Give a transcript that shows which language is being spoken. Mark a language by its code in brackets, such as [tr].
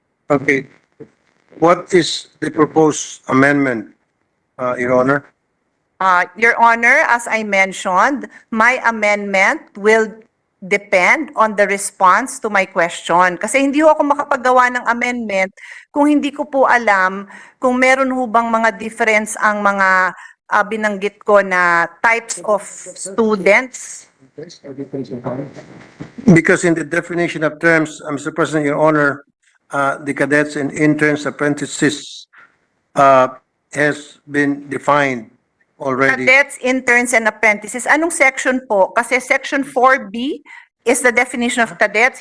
[en] Okay. What is the proposed amendment, Your Honor? Your Honor, as I mentioned, my amendment will depend on the response to my question. [tl] Kasi hindi ho ako makapagawa ng amendment kung hindi ko po alam kung meron ho bang mga difference ang mga binanggit ko na types of students. [en] Because in the definition of terms, Mr. President, Your Honor, the cadets and interns, apprentices has been defined already. Cadets, interns, and apprentices. [tl] Anong section po? Kasi [en] section 4B is the definition of cadets.